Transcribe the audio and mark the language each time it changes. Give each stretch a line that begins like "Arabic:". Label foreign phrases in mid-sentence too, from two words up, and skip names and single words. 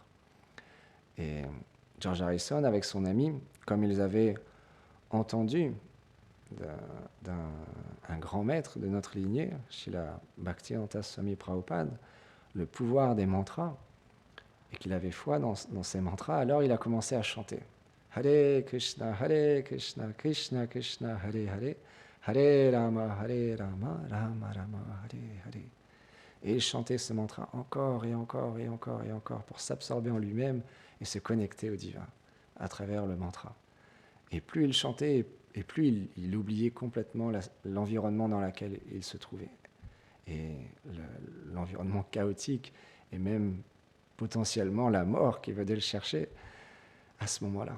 French: Et George Harrison, avec son ami, comme ils avaient entendu d'un grand maître de notre lignée, Srila Bhaktivedanta Swami Prabhupada, le pouvoir des mantras, et qu'il avait foi dans ces mantras, alors il a commencé à chanter.
Sanskrit: हरे कृष्ण, कृष्ण कृष्ण, हरे हरे, हरे राम, राम राम, हरे हरे.
French: Et il chantait ce mantra encore et encore et encore et encore pour s'absorber en lui-même et se connecter au divin à travers le mantra. Et plus il chantait, et plus il oubliait complètement l'environnement dans lequel il se trouvait. Et l'environnement chaotique, et même potentiellement la mort qui venait le chercher à ce moment-là.